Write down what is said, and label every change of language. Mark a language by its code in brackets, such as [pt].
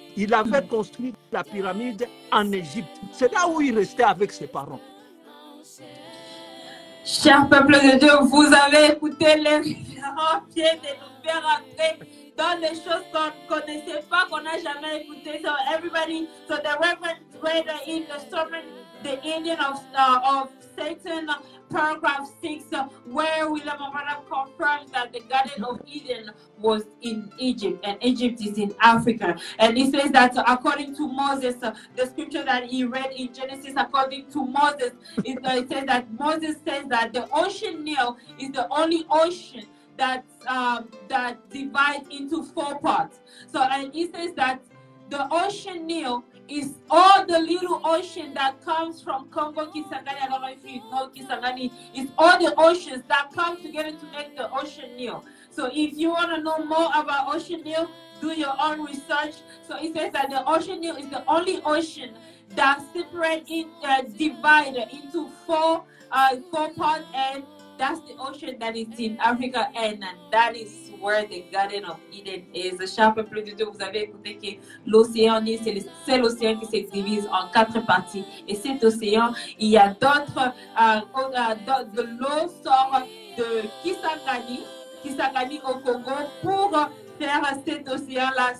[fr] Il avait construit la pyramide en Égypte. C'est là où il restait avec ses parents. Cher peuple de Dieu, vous avez écouté les référents qui viennent de nous faire entrer dans les choses qu'on ne connaissait pas, qu'on n'a jamais écoutées. [en] So the Reverend read in the sermon, the ending of Satan, paragraph 6, where William Branham confirms that the Garden of Eden was in Egypt, and Egypt is in Africa. And he says that according to Moses, the scripture that he read in Genesis, according to Moses, it says that Moses says that the ocean Nile is the only ocean that divides into 4 parts. So, and he says that the ocean Nile is all the little ocean that comes from Congo, Kisangani. I don't know if you know Kisangani. It's all the oceans that come together to make the ocean Nile. So if you want to know more about ocean Nile, do your own research. So it says that the ocean Nile is the only ocean that divided into 4 parts, and that's the ocean that is in Africa, and that is where the Garden of Eden is. [fr] Cher peuple de Dieu, vous avez écouté que l'océan Nil, c'est le seul océan qui se divise en 4 parties. Et cet océan, il y a d'autres, de l'eau sort de Kisangani au Congo pour faire cet océan-là.